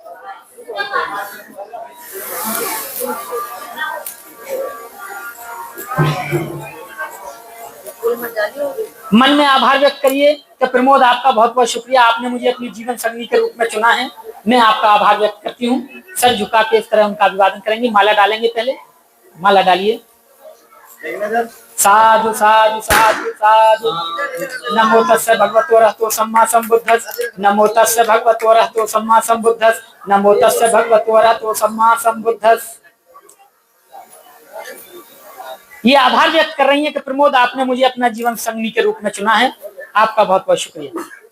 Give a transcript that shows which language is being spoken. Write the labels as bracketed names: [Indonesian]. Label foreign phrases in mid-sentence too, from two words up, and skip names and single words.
[Hindi] मन में आभार व्यक्त करिए कि प्रमोद, आपका बहुत बहुत शुक्रिया, आपने मुझे अपनी जीवन संगनी के रूप में चुना है। मैं आपका आभार व्यक्त करती हूँ। सर झुका के इस तरह उनका अभिवादन करेंगे। माला डालेंगे, पहले माला डालिए। [Pali] साधु साधु साधु साधु। नमो तस्से भगवतो अरहतो सम्मा सम्बुद्धस्स। नमो तस्से भगवतो अरहतो सम्मा सम्बुद्धस्स। नमो तस्से भगवतो अरहतो सम्मा सम्बुद्धस्स। [Hindi] ये आभार व्यक्त कर रही है कि प्रमोद, आपने मुझे अपना जीवन संगनी के रूप में चुना है। आपका बहुत बहुत शुक्रिया।